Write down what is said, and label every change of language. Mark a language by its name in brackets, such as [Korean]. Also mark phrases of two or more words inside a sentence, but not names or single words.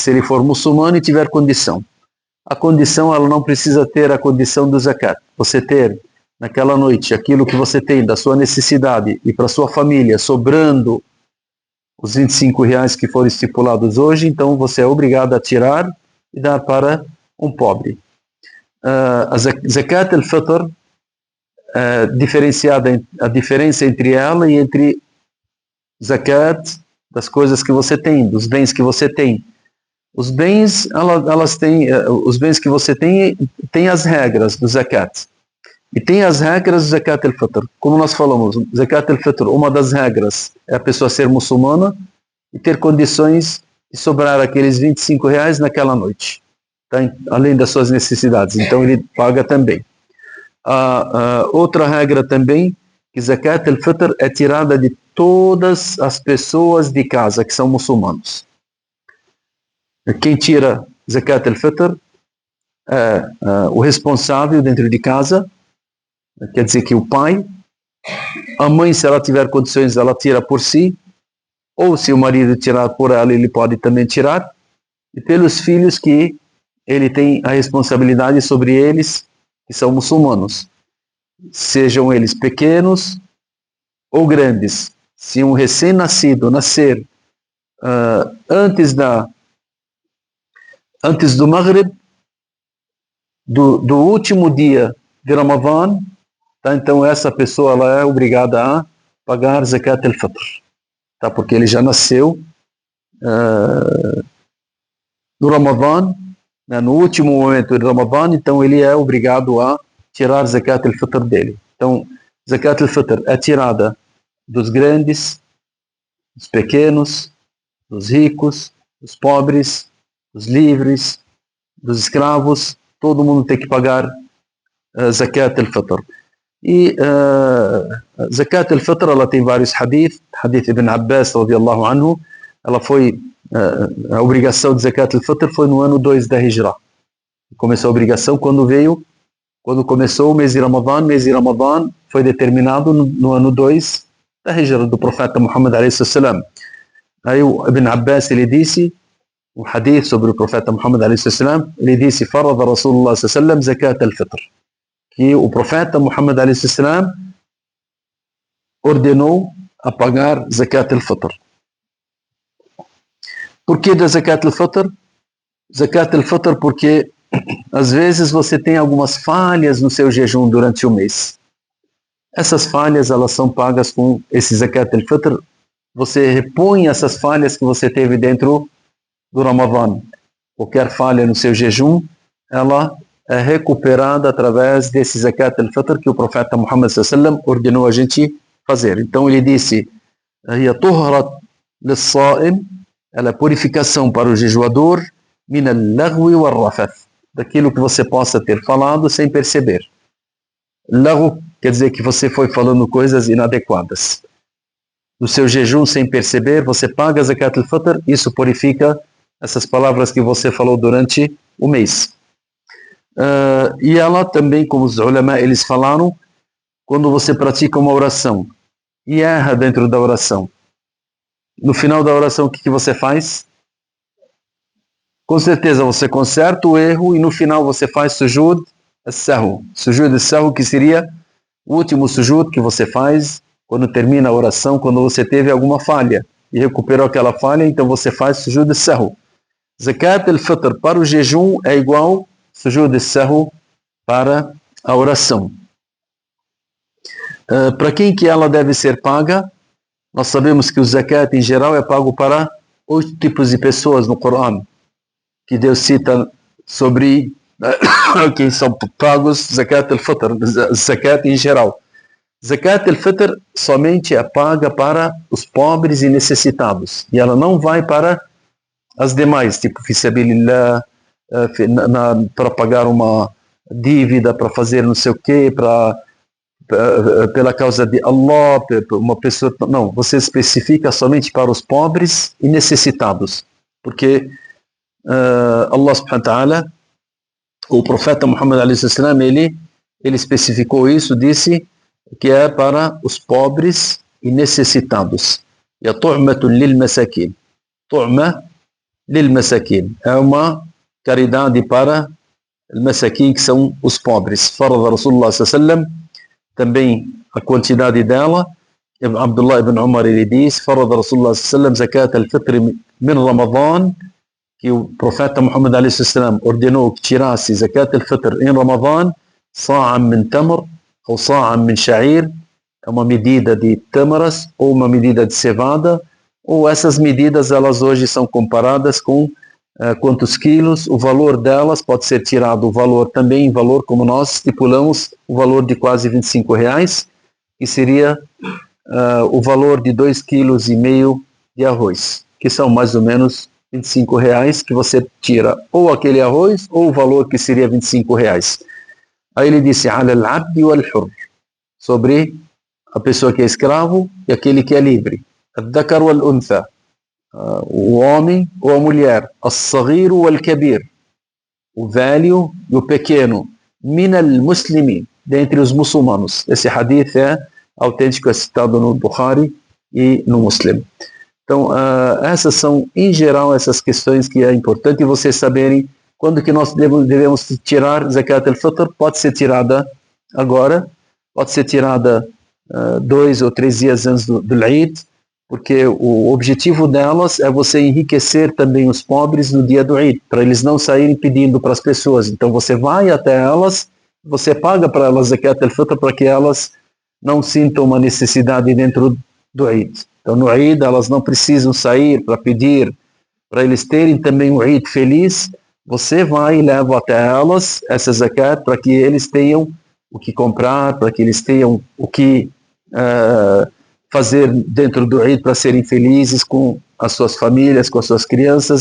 [Portuguese] Se ele for muçulmano e tiver condição. A condição, ela não precisa ter a condição do zakat. Você ter naquela noite aquilo que você tem da sua necessidade e para sua família sobrando os R$25 que foram estipulados hoje, então você é obrigado a tirar e dar para um pobre. A Zakat al-Fitr, diferenciada, a diferença entre ela e entre Zakat das coisas que você tem, dos bens que você tem. Os bens, elas têm, os bens que você tem as regras do Zakat. E tem as regras do Zakat al-Fitr. Como nós falamos, Zakat al-Fitr, uma das regras é a pessoa ser muçulmana e ter condições de sobrar aqueles R$25 naquela noite, tá? Além das suas necessidades. Então ele paga também. Outra regra também, que Zakat al-Fitr é tirada de todas as pessoas de casa que são muçulmanos. Quem tira Zakat al-Fitr é o responsável dentro de casa, quer dizer que o pai, a mãe, se ela tiver condições, ela tira por si, ou se o marido tirar por ela, ele pode também tirar, e pelos filhos que ele tem a responsabilidade sobre eles, que são muçulmanos, sejam eles pequenos ou grandes. Se um recém-nascido nascer antes do Maghrib, do último dia de Ramadã, tá? Então essa pessoa ela é obrigada a pagar Zakat al-Fitr, tá? Porque ele já nasceu no Ramadã, né? No último momento de Ramadã, então ele é obrigado a tirar Zakat al-Fitr dele. Então Zakat al-Fitr é tirada dos grandes, dos pequenos, dos ricos, dos pobres, dos livres, dos escravos. Todo mundo tem que pagar Zakat al-Fitr. E Zakat al-Fitr, ela tem vários hadith. [Arabic] حديث ابن عباس، رضي الله عنه, [Portuguese] ela foi, a obrigação de Zakat al-Fitr foi no ano 2 da Hijra. Começou a obrigação quando começou o mês de Ramadã. O mês de Ramadã foi determinado no ano 2 da Hijra do profeta Muhammad a.s. Aí o Ibn Abbas, ele disse, um hadith sobre o profeta Muhammad a.s. ele disse: [Arabic] "فرض رسول الله ﷺ زكاة الفطر", [Portuguese] que o profeta Muhammad a.s. ordenou a pagar Zakat al-Fitr. Por que da Zakat al-Fitr? Zakat al-Fitr porque às vezes você tem algumas falhas no seu jejum durante o mês. Essas falhas, elas são pagas com esse Zakat al-Fitr. Você repõe essas falhas que você teve dentro do Ramadã. Qualquer falha no seu jejum, ela é recuperada através desse Zakat al-Fitr que o profeta Muhammad s.a.w. ordenou a gente fazer. Então ele disse: [Arabic] "هي طهرة للصائم", [Portuguese] ela é purificação para o jejuador, [Arabic] من اللغو والرفث, [Portuguese] daquilo que você possa ter falado sem perceber. Laghw quer dizer que você foi falando coisas inadequadas. No seu jejum sem perceber, você paga Zakat al-Fitr, isso purifica essas palavras que você falou durante o mês. E ela também, como os ulama, eles falaram, quando você pratica uma oração e erra dentro da oração, no final da oração o que você faz? Com certeza você conserta o erro e no final você faz sujud al-sahw. Sujud al-sahw, que seria o último sujud que você faz quando termina a oração, quando você teve alguma falha e recuperou aquela falha, então você faz sujud al-sahw. Zakat al-Fitr para o jejum é igual sujud al-sahw para a oração. Para quem que ela deve ser paga? Nós sabemos que o zakat em geral é pago para 8 tipos de pessoas no Corão, que Deus cita sobre quem são pagos zakat al-fitr, zakat em geral. Zakat al-fitr somente é paga para os pobres e necessitados, e ela não vai para as demais, tipo fisabilillah, para pagar uma dívida, para fazer não sei o quê, pela causa de Allah, uma pessoa. Não, você especifica somente para os pobres e necessitados, porque [Arabic] الله سبحانه وتعالى, [Portuguese] o profeta Muhammad a.s., ele especificou isso, disse que é para os pobres e necessitados. E a [Arabic] طعمة للمساكين. طعمة للمساكين. [Portuguese] É uma caridade para os masakin, que são os pobres. [Arabic] فرض رسول الله صلى الله também a quantidade dela. [Portuguese] Abdullah ibn Umar, ele diz: [Arabic] فرض رسول الله صلى الله زكاة الفطر من رمضان, [Portuguese] que o profeta Muhammad a.s. ordenou que tirasse zakat al-fitr em Ramadan, [Arabic] صاعا من تمر [Portuguese] ou [Arabic] صاعا من شعير, [Portuguese] é uma medida de tâmaras ou uma medida de cevada, ou essas medidas elas hoje são comparadas com quantos quilos, o valor delas pode ser tirado, o valor também em valor, como nós estipulamos, o valor de quase R$25, que seria o valor de 2,5 kg de arroz, que são mais ou menos R$25, que você tira ou aquele arroz ou o valor que seria R$25. Aí ele disse: [Arabic] "على العبد والحر", [Portuguese] sobre a pessoa que é escravo e aquele que é livre. [Arabic] الذكر والأنثى, [Portuguese] o homem ou a mulher. [Arabic] الصغير والكبير, [Portuguese] o velho e o pequeno. [Arabic] من المسلمين, [Portuguese] dentre os muçulmanos. Esse hadith é autêntico, é citado no Bukhari e no Muslim. Então, essas são, em geral, essas questões que é importante vocês saberem. Quando que nós devemos tirar zakat al-fitr? Pode ser tirada agora, pode ser tirada 2 ou 3 dias antes do Eid, porque o objetivo delas é você enriquecer também os pobres no dia do Eid, para eles não saírem pedindo para as pessoas. Então você vai até elas, você paga para elas zakat al-fitr para que elas não sintam uma necessidade dentro do Eid. Então no Eid elas não precisam sair para pedir, para eles terem também um Eid feliz. Você vai e leva até elas essa zakat para que eles tenham o que comprar, para que eles tenham o que fazer dentro do Eid para serem felizes com as suas famílias, com as suas crianças.